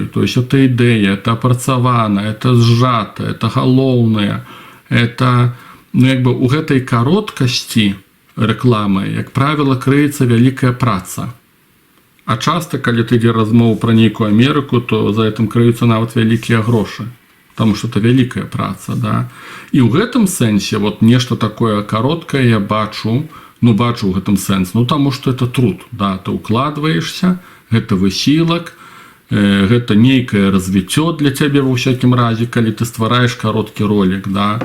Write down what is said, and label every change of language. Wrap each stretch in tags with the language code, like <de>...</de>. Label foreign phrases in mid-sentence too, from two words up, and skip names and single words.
<ru>То есть это</ru> <be>ідэя, это апрацавана, это сжата, это галоўнае. Это, у гэтай кароткасці рэкламы, як правіла, крыецца вялікая праца. А часто, калі ты ідзе размову пра нейкую Амерыку, то за гэтым крыюцца нават вялікія грошы,</be> <ru>потому что это</ru> <be>вялікая праца,</be> <ru>да.</ru> <be>І ў гэтым сэнсе вот нешта такое кароткае я бачу ў гэтым сэнс, таму што</be> <ru>это труд,</ru> <be>да, ты укладваешься, гэта высілак, гэта нейкае развіццё для цябе ва ўсякім разе, калі ты ствараеш кароткі ролік, да.</be>